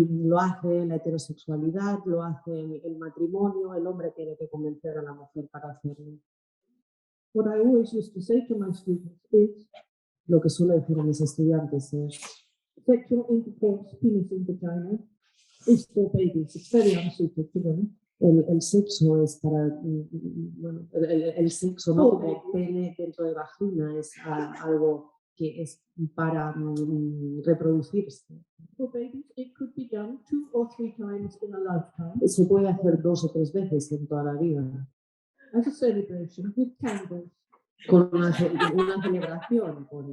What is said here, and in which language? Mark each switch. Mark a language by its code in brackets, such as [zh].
[es] Lo hace la heterosexualidad, lo hace el matrimonio, el hombre tiene que convencer a la mujer para hacerlo. [en] What I always used to say to my students is [es] Lo que suelo decir a mis estudiantes es [en] sexual intercourse, penis in vagina, is for babies. It's very unsuited to them. [es] el sexo es para, bueno, el sexo no como pene dentro de vagina es algo que es para reproducirse. [en] For babies, it could be done 2 or 3 times in a lifetime [es] Se puede hacer 2 o 3 veces en toda la vida. [en] as a celebration with candles. [es] Con una celebración, con